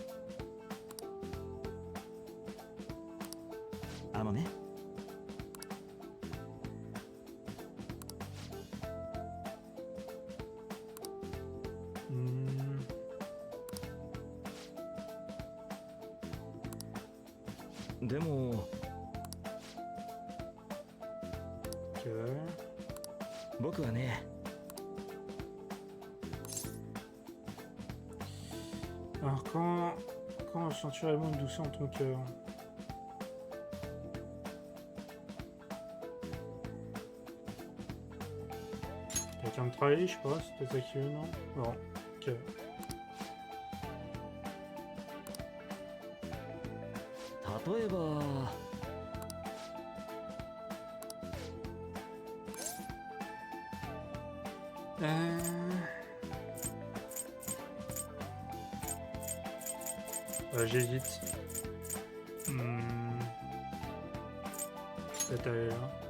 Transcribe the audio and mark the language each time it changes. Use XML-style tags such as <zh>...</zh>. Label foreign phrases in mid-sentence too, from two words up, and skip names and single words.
<ja>あのね でも</ja> <fr>Ok.</fr> <ja>僕はね</ja> <fr>Alors quand ressens-tu réellement une douceur en ton cœur? Quelqu'un de travailler, je sais pas, c'est peut-être ça qui veut, non? Non. Ok.</fr> <ja>例えば</ja> <fr>J'hésite. Peut-être aller là.</fr>